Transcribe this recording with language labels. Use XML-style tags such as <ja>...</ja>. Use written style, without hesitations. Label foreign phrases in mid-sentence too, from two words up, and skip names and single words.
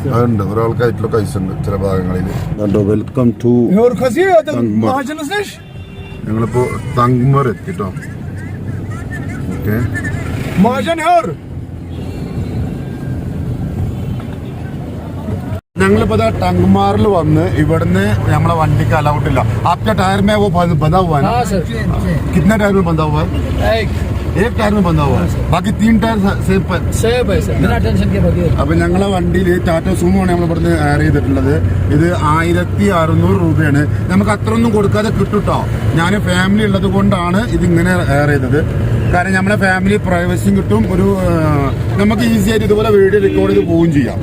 <ml>അതുണ്ട്, ഒരാൾക്കായിട്ടുള്ള ഐസ് ഉണ്ട് ചില ഭാഗങ്ങളിൽ.</ml> <en>welcome to</en> <ml>ഞങ്ങളിപ്പോ തങ്മർ എത്തിട്ടോ. ഓക്കെ, ഞങ്ങളിപ്പോ ടങ്മാറിൽ വന്ന് ഇവിടുന്ന് നമ്മളെ വണ്ടിക്ക് അലൗട്ട് ഇല്ല.</ml> <hi>आपके टायर में वो बंधा हुआ है ना? कितने टायर में बंधा हुआ है? एक टायर में बंधा हुआ है, बाकी 3 टायर सेफ है.</hi> <ml>അപ്പൊ ഞങ്ങളെ വണ്ടിയിൽ ടാറ്റ സുമോ ആണ് നമ്മൾ ഇവിടുന്ന് എയർ ചെയ്തിട്ടുള്ളത്. ഇത് 1600 രൂപയാണ്. നമുക്ക് അത്രയൊന്നും കൊടുക്കാതെ കിട്ടുട്ടോ. ഞാൻ ഫാമിലി ഉള്ളത് കൊണ്ടാണ് ഇതിങ്ങനെ എയർ ചെയ്തത്. കാരണം നമ്മളെ</ml> <en>family privacyയും</en> <ml>കിട്ടും, ഒരു നമുക്ക് ഈസി ആയിട്ട് ഇതുപോലെ</ml> <en>video record</en> <ml>ചെയ്ത് പോവുകയും ചെയ്യാം.</ml>